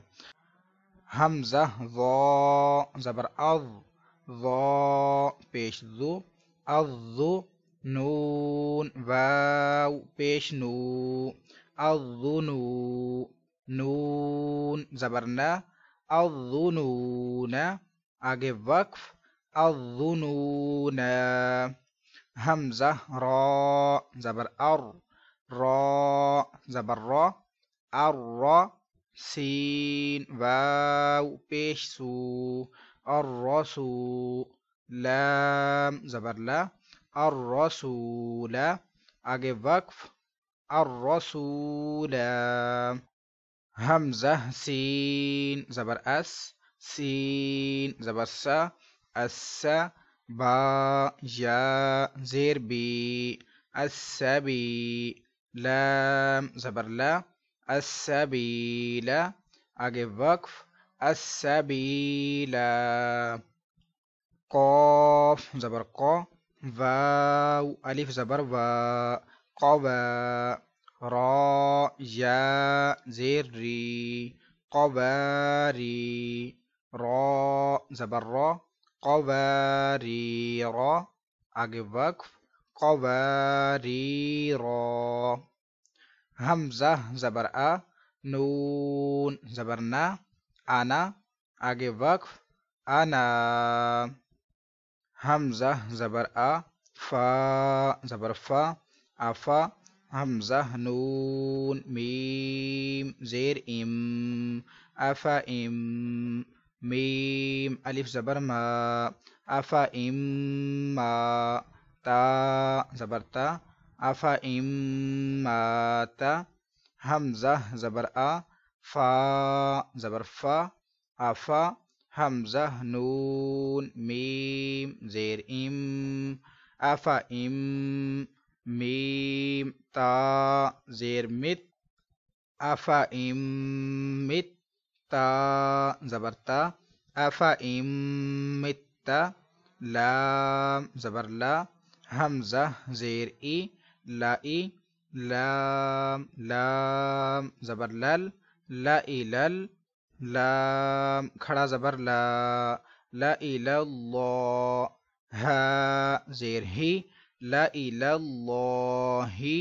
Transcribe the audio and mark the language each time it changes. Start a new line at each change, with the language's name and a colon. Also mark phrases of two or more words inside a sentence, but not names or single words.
Urdu: حمزہ ضا زبر اض، ضا پیش ذو، الذو نون واو پیش نو، الظنو نون زبر نا، الظنون آگے وقف، الظنون۔ حمزہ را زبر ار، را زبر را، الرا سین واو پیش سو، الرسو لام زبر لا، الرسول آگے وقف، الرسول۔ حمزہ سین زبر اس، سین زبر سا، السا با یا زیر بی، السبی لام زبر لا، السبیل آگے وقف، السبیل۔ قاف زبر قا، واو الف زبر وا، قوا را یا زیر ری، قواری را زبر را، قواری را آگے وقف، قواری را۔ حمزہ زبر آ، نون زبر نا، آنا آگے وقف، آنا۔ حمزہ زبر آ، فا زبر فا، آفا حمزہ نون میم زیر ام، آفا ام میم الف زبر ما، آفا ام ما تا زبر تا، آفا ام ما تا۔ حمزہ زبر آ، فا زبر فا، آفا حمزہ نون میم زیر ام، آفا ام میم تا زیر مت، آفا ام مت تا زبر تا، آفا ام مت تا۔ لام زبر لا، حمزہ زیر ای، لائی، لام لام زبر لل، لائی لل، لام کھڑا زبر لا، لائی للہ، ہا زیر ہی، لائی للہ،